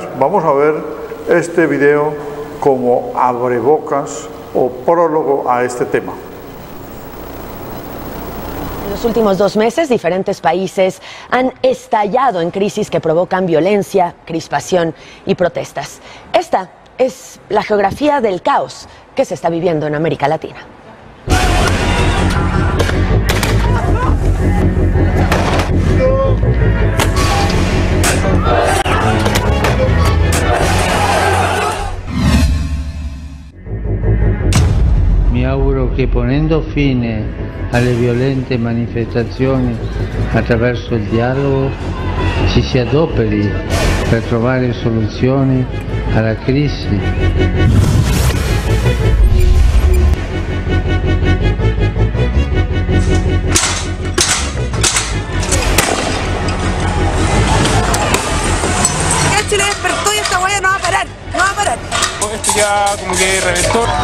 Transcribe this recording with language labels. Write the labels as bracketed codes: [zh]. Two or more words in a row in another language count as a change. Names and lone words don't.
[es] Vamos a ver este video como abrebocas o prólogo a este tema. En los últimos 2 meses, diferentes países han estallado en crisis que provocan violencia, crispación y protestas. Esta es la geografía del caos que se está viviendo en América Latina. [it] Mi auguro che ponendo fine alle violente manifestazioni attraverso il dialogo ci si adoperi per trovare soluzioni alla crisi. [es] Chile despertó y esta huella no va a parar, no va a parar. Esto ya como que reventó.